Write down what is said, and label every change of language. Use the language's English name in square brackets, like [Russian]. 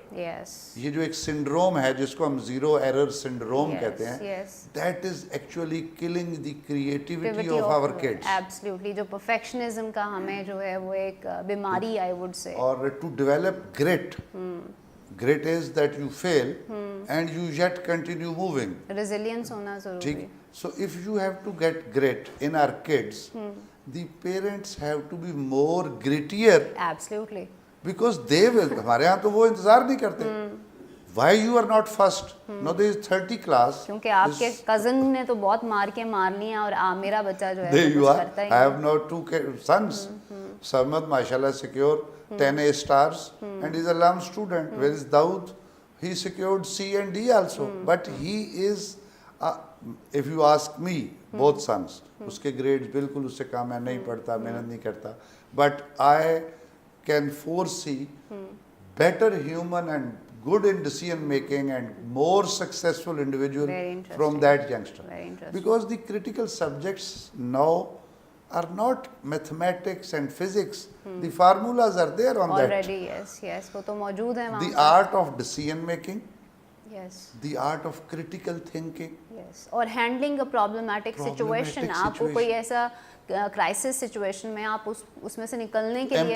[Urdu] یہ جو ایک سنڈروم ہے جس کو ہم زیرو ایرر سنڈروم کہتے ہیں, [English] That is actually killing the creativity of our kids. [Urdu] Absolutely جو پرفیکشنزم کا ہمیں جو ہے وہ ایک بیماری [English] آئی وڈ سے. اور to develop grit, grit is that you fail and you yet continue moving. [Urdu] Resilience ہونا ضروری ہے. [English] So if you have to get grit in our kids, the parents have to be more grittier. Absolutely. Because they will. [Urdu] ہمارے ہاں تو وہ انتظار نہیں کرتے. [English] Why you are not first? Now there is 30 class. [Urdu] کیونکہ آپ کے cousin نے تو بہت مار کے مار لیا اور میرا بچہ جو ہے [English] There you are. I have now 2 sons. Samad mashallah secured 10 A stars and is a LAM student. Whereas Daud, he secured C and D also. But he is if you ask me, both sons, [Urdu] اس کے grades بالکل اس سے کم ہے, نہیں پڑھتا, محنت نہیں کرتا, [English] but I can foresee better human and good in decision making and more successful individual from that youngster. Because the critical subjects now are not mathematics and physics. The formulas are there on that. Already, yes, [Urdu] وہ تو موجود ہیں وہاں. [English] The art of decision making. Yes. The art of critical thinking. Yes. [Urdu] اور [English] handling a problematic situation, [Urdu] آپ کو کوئی ایسا کرائسس سچویشن میں آپ اس میں سے نکلنے کے لیے